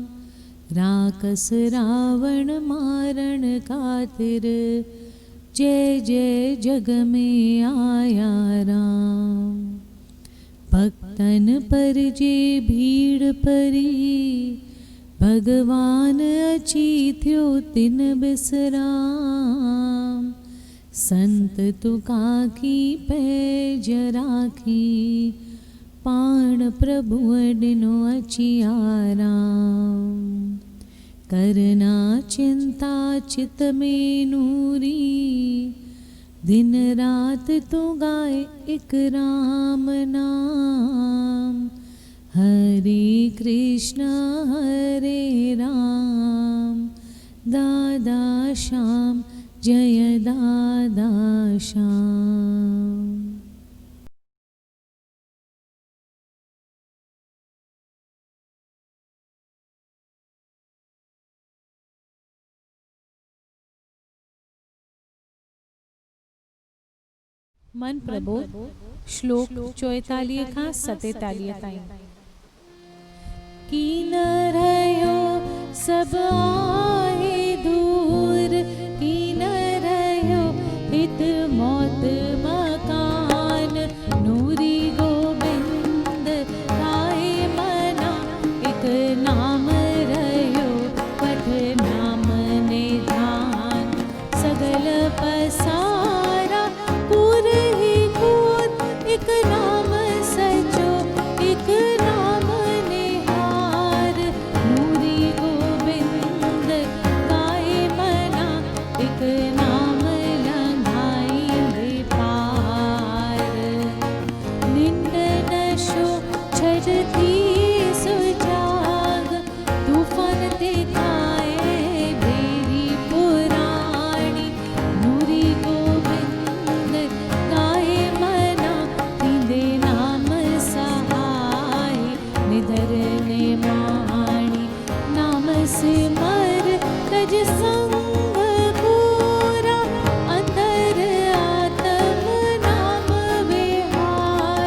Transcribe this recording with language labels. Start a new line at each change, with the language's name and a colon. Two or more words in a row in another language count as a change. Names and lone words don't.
Sindhi: राकस रावण मारण खातिर, जय जय जग में आया राम। भक्तन पर जे भीड़ परी, भगवान अची थियो तिन बिसराम। संत तुका की पैज राखी, पाण प्रभु डिनो अची आराम। करना चिंता चित में नूरी, दिन रात तू गाए एक राम नाम। हरे कृष्ण हरे राम, दादा श्याम जय दादा श्याम। मन प्रबोध श्लोक 44 खां 47 ताईं। कीन रहियो सब आहे दूर, कीन रहियो हित मौत मकान। नूरी गोबिंद गाए मना, एक नाम रहियो पठ नाम निधान। सगल पसारा कूर ही कूर, एक नाम सचो एक नाम निहार। नूरी गोबिंद गाए मना, एक नाम लंघाई पार। निंद नशो छजती सुजाग, तूफान ते खाए बेरी पुराणी। नूरी गोबिंद गाए मना, तींदे नाम सहाय निधर निमाणी। नाम सिमर तज संग पूरा, अंदर आत्म नाम विहार।